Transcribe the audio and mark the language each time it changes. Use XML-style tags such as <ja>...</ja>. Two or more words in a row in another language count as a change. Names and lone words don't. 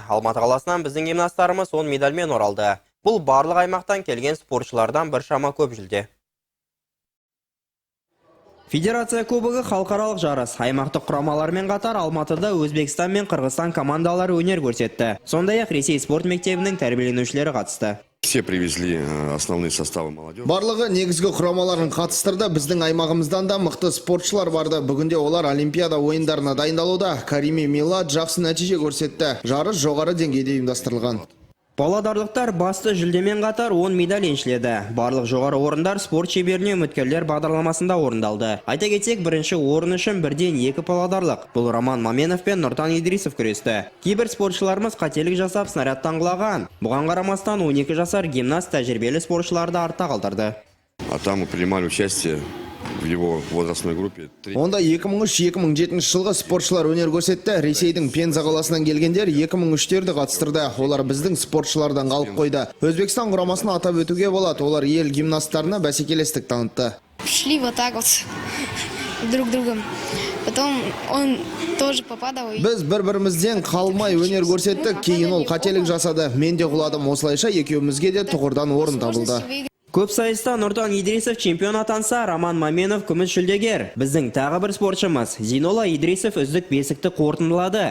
<kk>Алматы қаласынан біздің гимнасттарымыз 10 медальмен оралды. Бұл барлық аймақтан келген спортшылардан біршама көп жүлде. Федерация кубогы халықаралық жарыс. Аймақтық құрамалармен қатар Алматыда Өзбекстан мен Қырғызстан командалары өнер көрсетті. Сондай-ақ Ресей спорт мектебінің тәрбиеленушілері қатысты.</kk> <ru>Все привезли основные составы молодежи.</ru> <kk>Барлығы негізгі құрамаларын қатыстырды. Біздің аймағымыздан да мықты спортшылар барды. Бүгінде олар Олимпиада ойындарына дайындалуда. Карими Милад жақсы нәтиже көрсетті. Жарыс жоғары деңгейде ұйымдастырылған. Павлодарлықтар басты жүлдемен қатар 10 медаль еншіледі. Барлық жоғары орындар спорт шеберіне үміткерлер бағдарламасында орындалды. Айта кетсек, бірінші орын үшін бірден 2 павлодарлық. Бұл Роман Маменов пен Нұртан Идрисов күресті. Кейбір спортшыларымыз қателік жасап снарядтан құлаған. Бұған қарамастан 12 жасар гимнаст тәжірибелі спортшыларды артта қалдырды.</kk> <ru>А там принимали участие в его возрастной группе.</ru> <kk>Онда 2003-2007 жылғы спортшылар өнер көрсетті. Ресейдің Пенза қаласынан келгендер 2003-терді қатыстырды. Олар біздің спортшылардан қалып қойды. Өзбекстан құрамасын атап өтуге болады. Олар ел гимнасттарына бәсекелестік танытты.</kk> <ru>Шли вот так вот друг другом. Потом он тоже попадал.</ru> <kk>Біз бір-бірімізден қалмай өнер көрсеттік. Кейін ол қателік жасады. Мен де құладым. Осылайша екеумізге де тұғырдан орын табылды. Көп сайыста Нұртан Идрисов чемпион атанса, Роман Маменов күміс жүлдегер. Біздің тағы бір спортшымыз Зинола Идрисов үздік бесікті қорытындылады.</kk>